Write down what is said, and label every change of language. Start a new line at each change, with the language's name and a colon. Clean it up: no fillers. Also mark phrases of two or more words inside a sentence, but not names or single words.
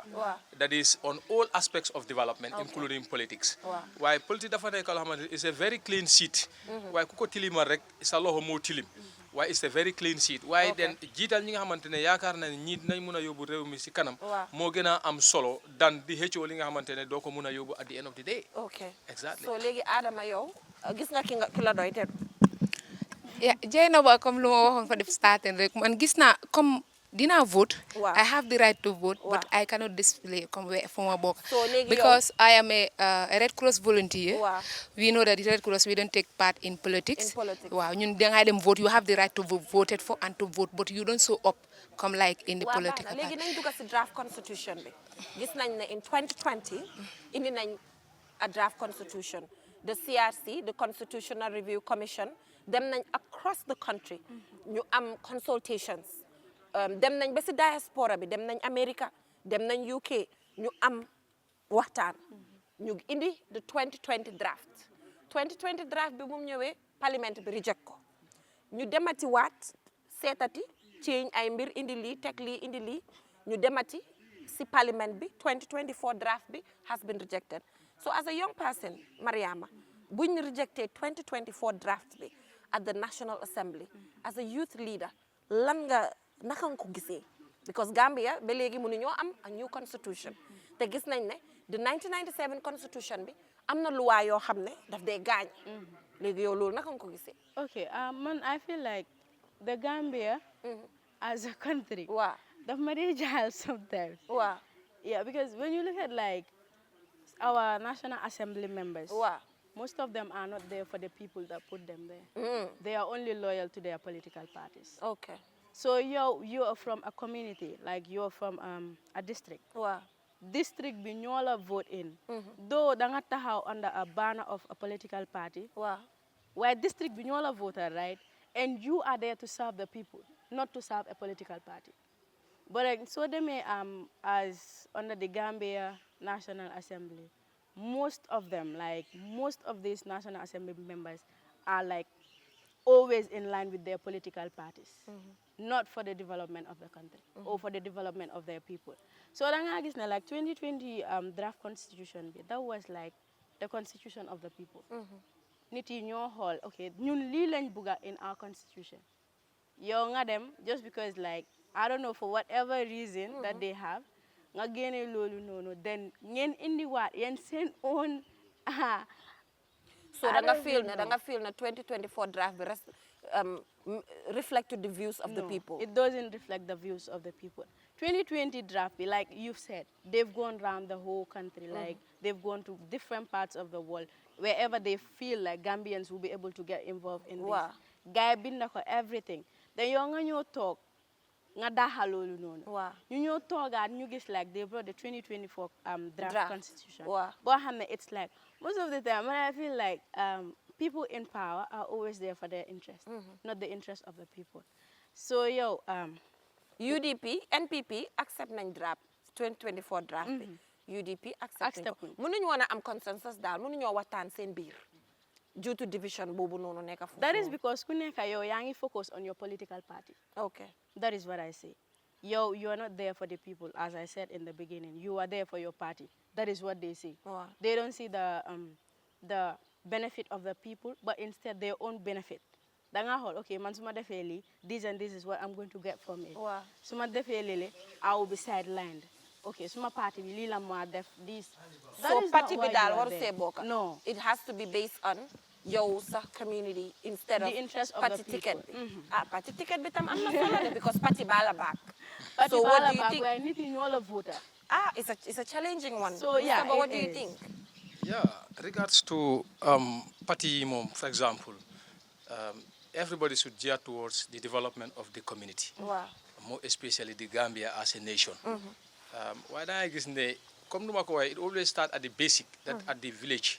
English: That is on all aspects of development, including politics.
Wolof: Waaye politique dafa nekk loo xamante ne
English: it's a very clean sheet.
Wolof: Waaye ku ko tilimal rek sa loxo moo tilim.
English: Why it's a very clean sheet.
Wolof: Why then jiital ñi nga xamante ne yaakaar na ñi dinañ mun a yóbbu réew mi si kanam moo gën a am solo dan di xëccoo li nga xamante ne doo ko mun a yóbbu
English: at the end of the day. Okay. Exactly.
Wolof: So léegi Adama yow gis nga ki la doy te Jeynaba comme lu ma waxoon fa def starting rek man gis naa comme dinaa vote.
English: Wow. I have the right to vote, but Wow. I cannot display
Wolof: comme fu ma bokk. So léegi
English: Because I am a Red Cross volunteer. Wow. We know that the Red Cross, we don't take part in politics. In politics.
Wolof: Waaw ñun dangay dem vote.
English: You have the right to vote for and to vote, but you don't show up come like in the
Wolof: waa baax na
English: political
Wolof: léegi
English: party.
Wolof: nañ dugg si
English: draft constitution
Wolof: bi gis nañ ne
English: in 2020
Wolof: indi nañ
English: a draft constitution the CRC the Constitutional Review Commission
Wolof: dem nañ
English: across the country
Wolof: ñu am consultations dem nañ ba si diaspora bi dem nañ America dem nañ UK ñu am waxtaan ñu indi
English: the 2020
Wolof: draft bi mu ñëwee parliament bi reject ko ñu demati waat seetati change ay mbir indi lii teg lii indi lii ñu demati si parliament bi 2024 draft bi
English: has been rejected so as a young person
Wolof: Mariama buñ rejecté 2024 draft bi
English: at the National Assembly as a youth leader
Wolof: lan nga naka nga ko gisee because Gambia ba léegi mënu ñoo am
English: a new constitution
Wolof: te gis nañ ne
English: the 1997 constitution
Wolof: bi am na loi yoo xam ne daf dee gaañ léegi yow loolu naka nga ko gisee
English: Okay, man, I feel like the Gambia as a country,
Wolof: waaw daf ma dee jaxal sometimes. waaw
English: Yeah, because when you look at like our National Assembly members,
Wolof: waaw
English: most of them are not there for the people that put them there. They are only loyal to their political parties. okay So you are from a community, like you're from a district.
Wolof: waaw District bi ñoo la
English: vote in. Though
Wolof: da nga taxaw
English: under a banner of a political party,
Wolof: waaw where district bi ñoo la voter,
English: right? And you are there to serve the people, not to serve a political party. But so they may as under the Gambia National Assembly, most of them, like most of these National Assembly members are like always in line with their political parties, not for the development of the country or for the development of their people. So like 2020 draft constitution, that was like the constitution of the people.
Wolof: Nit yi ñoo xool okay ñun lii lañ bugga
English: in our constitution
Wolof: yow nga dem
English: just because like I don't know for whatever reason that they have
Wolof: nga génne loolu noonu then ngeen indiwaat yeen seen own
English: so
Wolof: da nga
English: feel ne 2024 draft bi reflect the views of the people it doesn't reflect the views of the people 2020 draft be like you've said they've gone around the whole country like they've gone to different parts of the world wherever they feel like Gambians will be able to get involved in Wow.
Wolof: this gaay bind ko everything then yow nga ñoo toog nga daxal loolu noonu
English: Wow.
Wolof: ñu ñoo toogaat ñu gis
English: like they brought the 2024 draft constitution Wow.
Wolof: boo xam ne
English: it's like most of the time when I feel like people in power are always there for their interest not the interest of the people so yow
Wolof: UDP NPP accept nañ draft 2024 draft bi UDP accept nañ ko mënuñu woon a am consensus daal mënuñoo waxtaan seen biir
English: due to division
Wolof: boobu noonu nekk foofu
English: that is because
Wolof: ku nekk yow yaa ngi
English: focus on your political party okay that is what I say you are not there for the people as I said in the beginning you are there for your party that is what they see Wow. they don't see the benefit of the people but instead their own benefit
Wolof: da nga xool
English: okay
Wolof: man su ma defee lii
English: this and this is what I'm going to get from it Wow.
Wolof: su ma defee lii
English: I will be sidelined
Wolof: okay suma party bi lii la ma def
English: this that so is not
Wolof: parti bi
English: why
Wolof: daal
English: you are
Wolof: waru
English: there.
Wolof: see bokk
English: no it has to be based on
Wolof: yow sa
English: community instead of The interest of party the ticket people.
Wolof: bi
English: party ticket
Wolof: bi tam am na solo de
English: because party
Wolof: bala back
English: Party so what
Wolof: bala
English: do you back think
Wolof: waaye nit yi ñoo la voter
English: it's a challenging one So, yeah, Mr. Ba, what it do you is. think Yeah, regards to party mom, for example, everybody should gear towards the development of the community, Wow. more especially the Gambia as a nation. Why do I guess it always starts at the basic, that at the village,